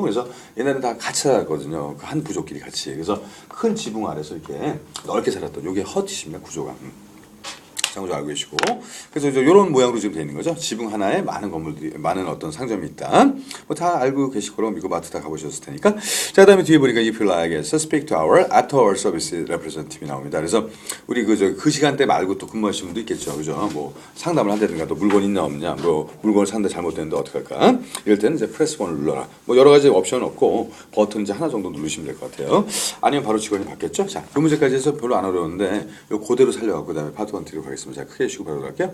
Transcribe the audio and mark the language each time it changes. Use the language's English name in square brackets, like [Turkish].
[Korean] 그래서 옛날에 다 같이 살았거든요, 그 한 부족끼리 같이. 그래서 큰 지붕 아래서 이렇게 넓게 살았던 요게 헛이십니다, 구조가. 장구 알고 계시고 그래서 이런 모양으로 지금 되어 있는 거죠. 지붕 하나에 많은 건물들이 많은 어떤 상점이 있다. 뭐 다 알고 계실 거라고 미국 마트 다 가보셨을 테니까. [English] 자 그다음에 뒤에 보니까 if you like it, speak to our after hour service representative이 나옵니다. [Korean] 그래서 우리 그 시간대 말고 또 근무하시는 분도 있겠죠, 그죠? 뭐 상담을 한다든가 또 물건 있나 없냐, 뭐 물건을 샀는데 잘못됐는데 어떡할까? 이럴 때는 이제 프레스 1을 눌러라. 뭐 여러 가지 옵션 없고 버튼 이제 하나 정도 누르시면 될 것 같아요. 아니면 바로 직원이 받겠죠. 자, 이 문제까지 해서 별로 안 어려운데 요 그대로 살려갖고 그다음에 파트 1 드리도록 하겠습니다. 자, 크게 해주시고 바로 갈게요.